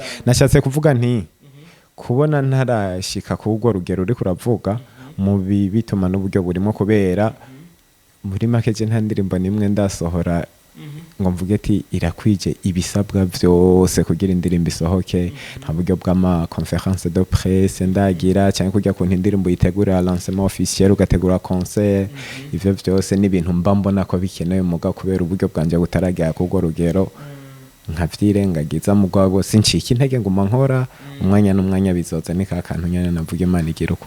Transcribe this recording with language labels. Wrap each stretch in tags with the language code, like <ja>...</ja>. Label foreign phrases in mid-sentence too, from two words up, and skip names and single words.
<rn>Nashatse kuvuga nti kubona ntarashika kubwo rugero uri kuravuga mu bituma n'uburyo burimo kubera muri makeje nta ndirimbo nimwe ndasohora ngo mvuge ati irakwije ibisabwa byose kugira indirimbo isohoke nta buryo bw'ama</rn> <fr>conférence de presse</fr> <rn>ndagira cyane kujya ku indirimbo yitegura</rn> <fr>lancement officiel</fr> <rn>ugategura concert ivyo byose n'ibintu mba mbona ko bikenewe muga kubera uburyo bwanje butaragira kubwo rugero nkavyirengagiza mugabo sincika intege nguma nkora umwanya n'umwanya bizoza ni kakantu nyene navuga Imana igira uko.</rn>